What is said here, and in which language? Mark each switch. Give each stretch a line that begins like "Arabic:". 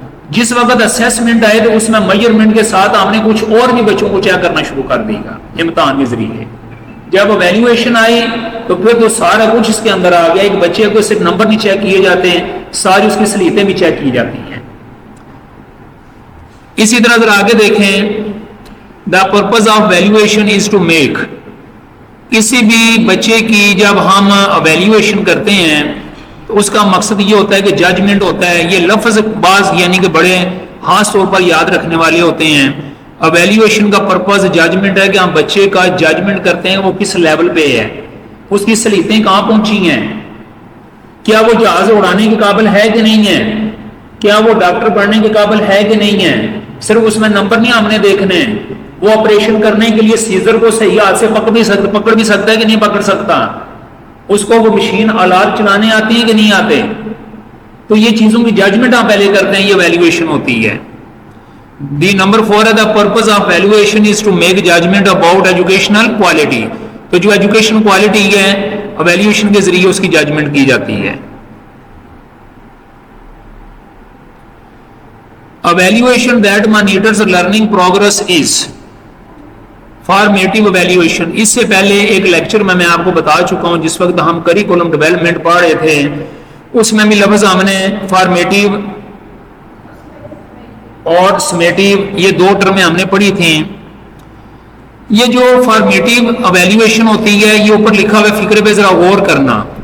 Urdu: جس وقت اسیسمنٹ آئے تو اس میں میجرمنٹ کے ساتھ ہم نے کچھ اور بھی بچوں کو چیک کرنا شروع کر دیا امتحان کے ذریعے. جب ایویلیویشن آئی تو پھر تو سارا کچھ اس کے اندر آ گیا. ایک بچے کو صرف نمبر نہیں چیک کیے جاتے ہیں، ساری اس کی صلاحیتیں بھی چیک کی جاتی ہیں. اسی طرح ذرا آگے دیکھیں،
English: The purpose of evaluation is to make.
Urdu: کسی بھی بچے کی جب ہم ایویلیویشن کرتے ہیں تو اس کا مقصد یہ ہوتا ہے کہ ججمنٹ ہوتا ہے. یہ لفظ بعض یعنی کہ بڑے خاص طور پر یاد رکھنے والے ہوتے ہیں. ایویلیویشن کا پرپز ججمنٹ ہے کہ ہم بچے کا ججمنٹ کرتے ہیں وہ کس لیول پہ ہے، اس کی صلاحیتیں کہاں پہنچی ہیں، کیا وہ جہاز اڑانے کے قابل ہے کہ نہیں ہے، کیا وہ ڈاکٹر بننے کے قابل ہے کہ نہیں ہے. صرف اس میں نمبر نہیں ہم نے دیکھنے، وہ آپریشن کرنے کے لیے سیزر کو صحیح ہاتھ سے پکڑ بھی سکتا ہے کہ نہیں پکڑ سکتا، اس کو وہ مشین آلات چلانے آتی ہیں کہ نہیں آتے. تو یہ چیزوں کی ججمنٹ ہم پہلے کرتے ہیں، یہ ایویلیویشن ہوتی ہے. دی نمبر 4 ہے
English: The purpose of evaluation is to make judgment about educational quality.
Urdu: تو جو ایجوکیشن کوالٹی ہے ایویلیویشن کے ذریعے اس کی ججمنٹ کی جاتی ہے.
English: evaluation that monitors learning progress is formative evaluation.
Urdu: اس سے پہلے ایک لیکچر میں آپ کو بتا چکا ہوں جس وقت ہم کریکولم ڈیولپمنٹ پڑھ رہے تھے, اس میں بھی لفظ ہم نے فارمیٹیو اور سمیٹیو یہ دو ٹرمیں ہم نے پڑھی تھیں. یہ جو فارمیٹیو ایویلیویشن ہوتی ہے یہ اوپر لکھا ہوا فکرے پہ ذرا غور کرنا.